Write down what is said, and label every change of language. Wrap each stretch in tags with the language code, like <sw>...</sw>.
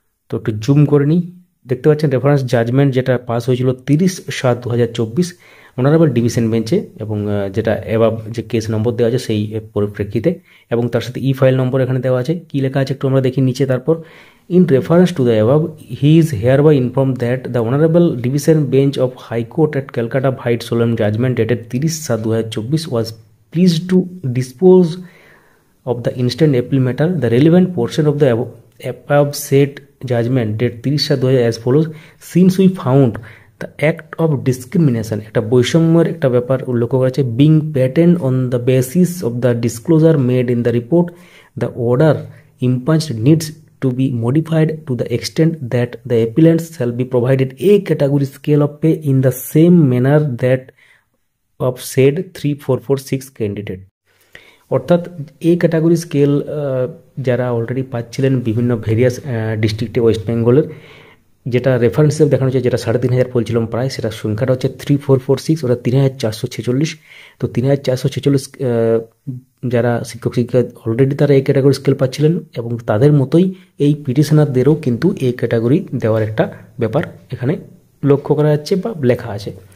<bn>তো একটু জুম করে নিই, দেখতে পাচ্ছেন রেফারেন্স জাজমেন্ট যেটা পাস হয়েছিল 30/7/2024 অনারেবল ডিভিশন বেঞ্চে, এবং যেটা এভাব যে কেস নম্বর দেওয়া আছে সেই পরিপ্রেক্ষিতে, এবং তার সাথে ই ফাইল নম্বর এখানে দেওয়া আছে। কী লেখা আছে একটু আমরা দেখি নিচে। তারপর</bn> <en>in reference to the above he is hereby inform that the honourable division bench of high court at Calcutta vide solemn judgment dated 30/7/2024 was pleased to dispose of the instant appeal matter, the relevant portion of the above said judgment date 30/2000 as follows: since we found the act of discrimination,</en> <bn>একটা বৈষম্যের একটা ব্যাপার উল্লেখ করা আছে,</bn> <en>being patent on the basis of the disclosure made in the report, the order impunged needs to be modified to the extent that the appellants shall be provided a category scale of pay in the same manner that of said 3446 candidate.</en> <bn>অর্থাৎ এই category scale যারা already পাচ্ছিলেন বিভিন্ন various ডিস্ট্রিক্টে West বেঙ্গলের, যেটা reference হিসেবে দেখানো হচ্ছে, যেটা 3500 বলছিলাম প্রায়, সেটা সংখ্যাটা হচ্ছে 3446, ওটা 3446। তো 3446 যারা শিক্ষক শিক্ষিকা অলরেডি তারা এই ক্যাটাগরি স্কেল পাচ্ছিলেন, এবং তাদের মতোই এই পিটিশনারদেরও কিন্তু এই ক্যাটাগরি দেওয়ার একটা ব্যাপার এখানে লক্ষ্য করা যাচ্ছে বা লেখা আছে।</bn>